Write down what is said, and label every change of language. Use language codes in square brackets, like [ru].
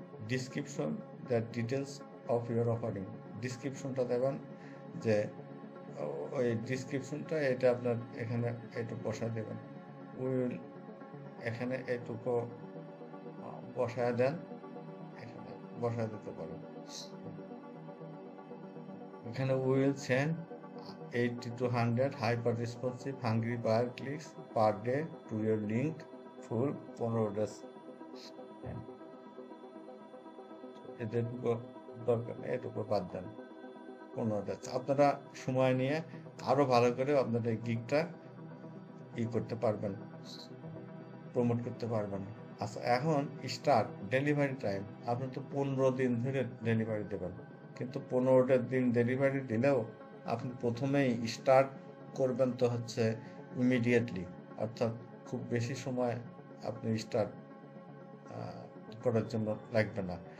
[bn] Description, [en] that details of your offering, [bn] ডিসক্রিপশনটা দেবেন যে ওই ডিসক্রিপশনটা এটা আপনার এখানে একটু বসায় দেবেন, উইল এখানে এইটুকু বসায় দেন, এখানে বসায় দিতে পারেন। এখানে [en] Will send 80 to 100 hyper responsive hungry buyer clicks per day to your link full 15 days। [bn] এটুকু দরকার নেই, এটুকু বাদ দেন 15 days। আপনারা সময় নিয়ে আরো ভালো করে আপনাদের এই গিগটা করতে পারবেন, প্রমোট করতে পারবেন। আচ্ছা, এখন স্টার্ট ডেলিভারি টাইম, আপনি তো 15 দিন ধরে ডেলিভারি দেবেন, কিন্তু 15টা দিন ডেলিভারি দিলেও আপনি প্রথমেই স্টার্ট করবেন তো হচ্ছে ইমিডিয়েটলি, অর্থাৎ খুব বেশি সময় আপনি স্টার্ট করার জন্য লাগবে না।